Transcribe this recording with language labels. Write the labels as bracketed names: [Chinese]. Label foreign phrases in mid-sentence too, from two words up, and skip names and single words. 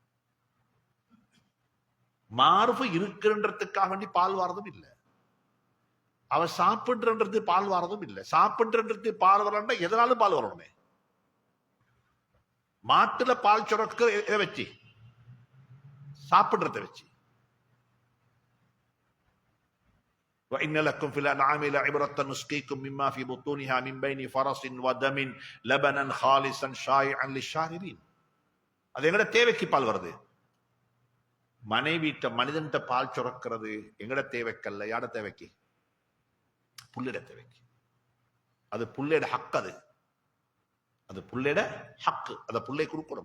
[Tamil] மார்பு இருக்குன்றதுக்காக வேண்டி பால் வாரதும் இல்லை. அவ சாப்பிடுறது பால் வாரதும் இல்லை. சாப்பிடுறது பால் வரலன்னா எதனாலும் பால் வரணுமே. மாட்டுல பால் சுரக்க எதை வச்சு? சாப்பிடுறத வச்சு. [Arabic] وَإِنَّ لَكُمْ فِي الْأَنْعَامِ لَعِبْرَةً نُسْقِيكُم مِّمَّا فِي بُطُونِهَا مِن بَيْنِ فَرَثٍ وَدَمٍ لَبَنًا خَالِصًا شَائِعًا لِلشَّارِبِينَ. [Tamil] அது எங்கட தேவைக்கு பால் வருது. மனைவிட்ட மனிதன்ட்ட பால் சுரக்கிறது எங்கட தேவைக்கல்ல. யாட தேவைக்கு? புள்ளிட தேவைக்கு. அது புள்ளைட ஹக். அது புள்ளைட ஹக்கு. அதை புள்ளை கொடுக்கணும்.